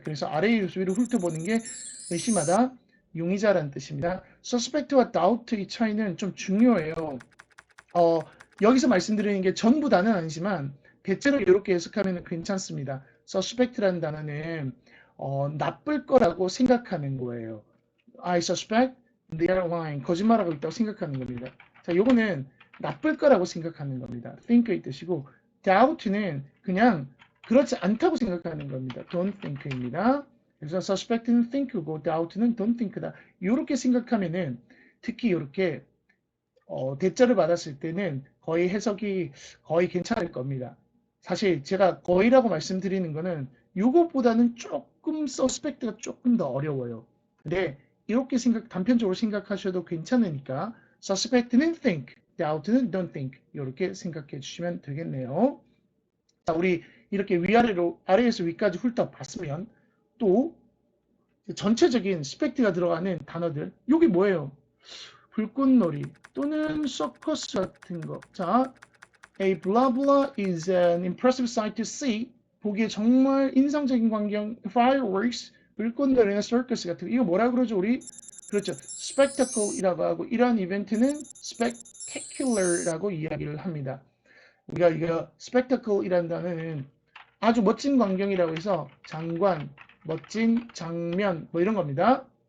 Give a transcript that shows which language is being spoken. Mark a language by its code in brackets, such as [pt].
[ko] 그래서 아래에서 위로 훑어보는 게 의심하다, 용의자라는 뜻입니다. suspect와 doubt의 차이는 좀 중요해요. 여기서 말씀드리는 게 전부 다는 아니지만 대체로 이렇게 해석하면 괜찮습니다. suspect라는 단어는 나쁠 거라고 생각하는 거예요. [en] I suspect they are lying. [ko] 거짓말하고 있다고 생각하는 겁니다. 자, 요거는 나쁠 거라고 생각하는 겁니다. think의 뜻이고 doubt는 그냥 그렇지 않다고 생각하는 겁니다. don't think입니다. 그래서 suspect는 think고 doubt는 don't think다. 이렇게 생각하면은 특히 이렇게 대자를 받았을 때는 거의 해석이 거의 괜찮을 겁니다. 사실 제가 거의라고 말씀드리는 거는 이것보다는 조금 suspect가 조금 더 어려워요. 근데 이렇게 단편적으로 생각하셔도 괜찮으니까 suspect는 think, doubt는 don't think 이렇게 생각해 주시면 되겠네요. 자, 우리 이렇게 위아래로 아래에서 위까지 훑어봤으면 또 전체적인 스펙트가 들어가는 단어들 이게 뭐예요? 불꽃놀이 또는 서커스 같은 거. [en] 자, A blah blah is an impressive sight to see. [ko] 보기에 정말 인상적인 광경, fireworks, 불꽃놀이나 서커스 같은 거. 이거 뭐라 그러죠, 우리? 그렇죠. spectacle이라고 하고 이러한 이벤트는 spectacular라고 이야기를 합니다. 우리가 이거 spectacle이라는 단어는 아주 멋진 광경이라고 해서 장관, 멋진 장면 뭐 이런 겁니다.